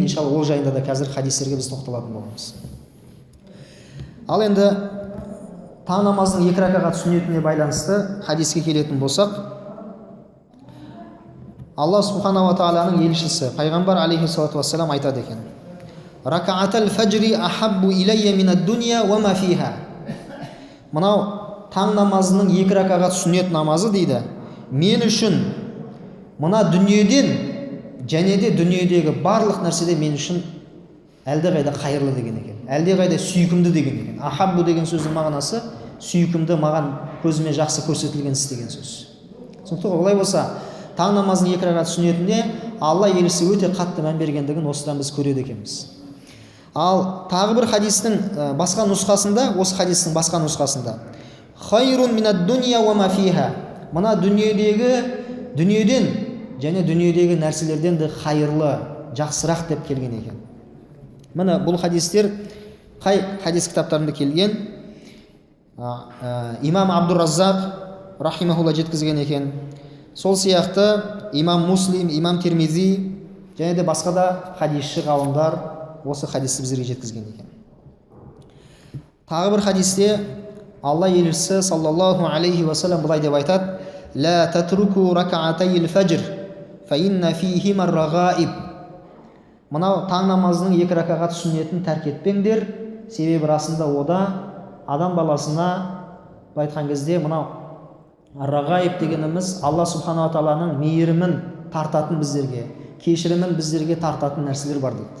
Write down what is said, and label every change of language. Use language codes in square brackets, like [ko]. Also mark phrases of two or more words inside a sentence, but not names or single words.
[kk] Иншалла ол жайында да қазір хадистерге біз тоқталатын боламыз. Ал енді таң намазының 2 ракағат сүннетіне байланысты хадиске келетін болсақ, Алла субхана ва тағаланың елшісі пайғамбар [ar] عليه الصلاة والسلام [kk] айтады екен: [ar] ركعتا الفجر أحب إلي من الدنيا وما فيها. [kk] Мынау таң намазының 2 ракағат сүннет намазы дейді, мен үшін мына дүниеден және де дүниедегі барлық нәрседе мен үшін әлдеқайда қайырлы деген екен, әлдеқайда сүйкімді деген екен. Ахаббу деген сөздің мағынасы сүйкімді, маған көзіме жақсы көрсетілген іс деген сөз. Сондықтан олай болса, таң намазының 2 ракағат сүннетіне Алла елшісі өте қатты мән бергендігін осыдан біз көреді екенбіз. Ал тағы бір хадистің басқа нұсқасында, осы хадистің басқа нұсқасында [ar] خير من الدنيا وما فيها, [kk] мына дүниеден және дүниедегі нәрселерден де қайырлы, жақсырақ деп келген екен. Міне бұл хадистер қай хадис кітаптарында келген? Имам Абдур-Раззақ рахимахулла жеткізген екен. Сол сияқты имам Муслим, имам Тирмизи және де басқа да хадисші ғалымдар осы хадисті бізге жеткізген екен. Тағы бір хадисте Алла елшісі [ar] صلى الله عليه وسلم [kk] былай деп айтады: [ar] لا تتركوا ركعتي الفجر فإن فيهما الرغائب. [kk] Мынау таң намазының 2 ракағат сүннетін тәрк етпеңдер, себебі расында ода адам баласына айтқан кезде мынау рағаиб дегеніміз Алла субхана ва тағаланың мейірімін тартатын біздерге, кешірімін біздерге тартатын нәрселер бар дейді.